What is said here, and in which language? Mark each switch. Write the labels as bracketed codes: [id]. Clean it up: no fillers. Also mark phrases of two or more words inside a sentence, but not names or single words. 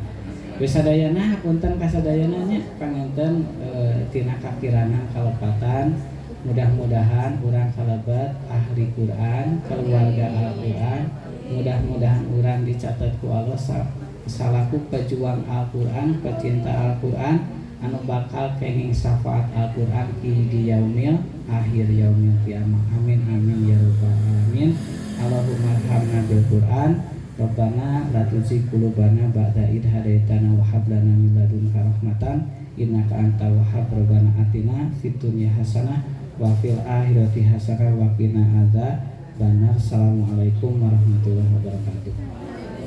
[su] Wisadayana punten kasadayana nya panginten tina kakiranan kalepatan mudah-mudahan urang kalebat ahli Quran, keluarga Al-Quran, mudah-mudahan urang dicatat ku Allah salaku pejuang Al-Quran, pecinta Al-Quran, anu bakal kenging syafaat Al-Quran di [ar] يوم الآخر يوم القيامة. آمين آمين يا رب العالمين. اللهم ارحمنا بالقرآن. ربنا لا تزغ قلوبنا بعد إذ هديتنا وهب لنا من لدنك رحمة إنك أنت الوهاب. ربنا آتنا في الدنيا حسنة وفي الآخرة حسنة وقنا عذاب النار. السلام عليكم ورحمة الله وبركاته.